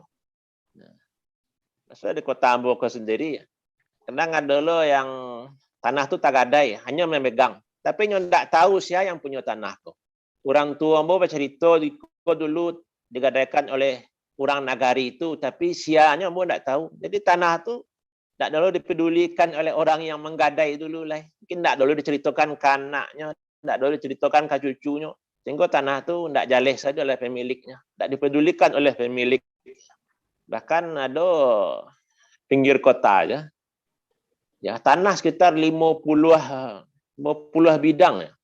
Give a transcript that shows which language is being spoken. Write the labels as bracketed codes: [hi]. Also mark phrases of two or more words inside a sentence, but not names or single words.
[id] Maksudnya di kota Ambo sendiri, kadang ada lo yang tanah tu tak gadai, hanya memegang. Tapi nyo ndak tahu siapa yang punya tanah tu. Orang tua Ambo bercerita dulu digadaikan oleh orang nagari itu, tapi siapa Ambo ndak tahu. Jadi tanah tu ndak dulu dipedulikan oleh orang yang menggadai dulu lah. Mungkin ndak dulu diceritakan ke anaknya, ndak dulu diceritakan ke cucunya. Sehingga tanah tu ndak jaleh saja oleh pemiliknya, ndak dipedulikan oleh pemilik. Bahkan ada pinggir kota aja. Ya, tanah sekitar 50 bidang ya.